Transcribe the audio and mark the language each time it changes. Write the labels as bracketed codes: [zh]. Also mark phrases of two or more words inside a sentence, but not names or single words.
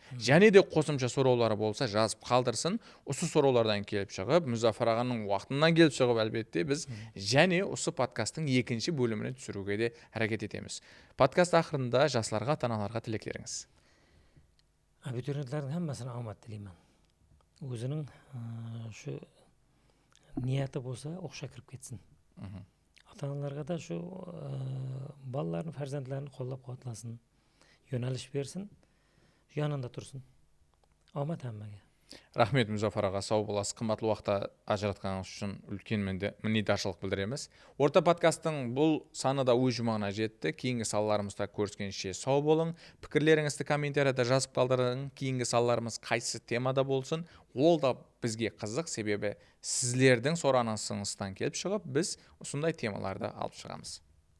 [kaa] Және де қосымша сораулары болса жазып қалдырсын. Осы сораулардан келіп шығып, Мұзафар ағаның уақытынан келіп шығып, әлбетте біз және осы подкасттың екінші бөліміне түсіруге де әрекет етеміз. Подкаст ақырында жастарға, ата-аналарға тілектеріңіз. Абитуриенттердің [uz] hammasine omad [kaa] тілеймін. Өзінің шу ниеті болса оқша кіріп кетсін. Ата-аналарға да шу балаларын, [uz] farzandlarini qo'llab-quvvatlasin, yo'nalish bersin, yanında tursin. Omad hammaga. [kaa] Рахмет, Мұзафар аға, сау боласыз. Қымбатлы уақытта ажыратқаныңыз үшін үлкен міннетаршылық білдіреміз. Орта подкасттың бұл саны да өз жұмағына жетті. Кейінгі салаларымызда көріскенше сау болың. Пікірлеріңізді комментарияда жазып қалдырың. Кейінгі салаларымыз қайсы темада болсын, ол да бізге қызық, себебі сіздердің сұранысыңыздан келіп шығып, біз осындай темаларды алып шығамыз.